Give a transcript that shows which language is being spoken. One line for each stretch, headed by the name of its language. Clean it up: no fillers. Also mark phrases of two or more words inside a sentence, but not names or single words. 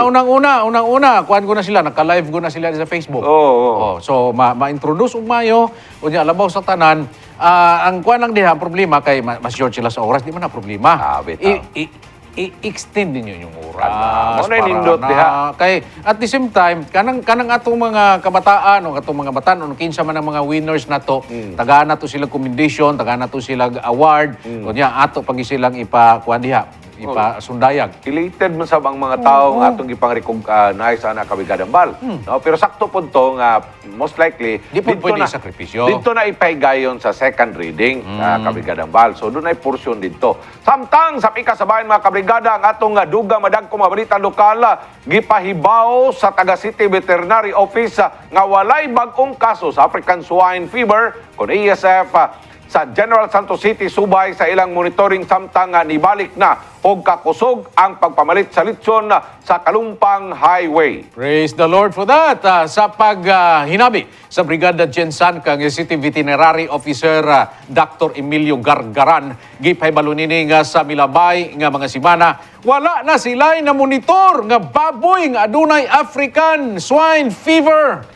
Cebuano: Unang-una, kuan ko na sila, naka-live ko na sila sa Facebook. So, ma-introduce og mayo, unya labaw sa tanan. Ang kuan lang diha, ang problema kay mas short sila sa oras, di man na problema. Bitaw.
Filipino: I-extend ninyo yung oras.
Cebuano: Mo na nindot diha.
English: Kay at the same time,
Cebuano: kanang atong mga kabataan o atong mga batan o kinsa man ang mga winners nato, tagaan nato sila commendation, tagaan nato sila award, kunya ato pag silang ipa-kuan diha, ipa-sundayag. Elated man sa ang mga tao nga atong gipang-recognize ana Kabrigada Bal. No, pero sakto po to nga
English: most likely
Filipino: Di po pwede isakripisyo.
Cebuano: Dito na ipaygayon sa
English: second reading
Cebuano: Kabrigada Bal.
Filipino: So doon ay portion dito.
Cebuano: Samtang sa pikasabayan mga Kabrigada ang atong dugang madagkong mga balita lokal gipahibaw sa Taga City Veterinary Office nga walay bag-ong kaso sa African Swine Fever kon ASF sa General Santos City, Subay sa ilang monitoring samtang nibalik na og kakusog ang pagpamalit sa litson sa Kalumpang Highway.
English: Praise the Lord for that.
Cebuano: Sa paghinabi sa Brigada Jensan kang City Veterinary Officer Dr. Emilio Gargaran, gipahibalo nini nga sa Milabay nga mga simana, wala na sila na monitor nga baboy nga adunay African Swine Fever.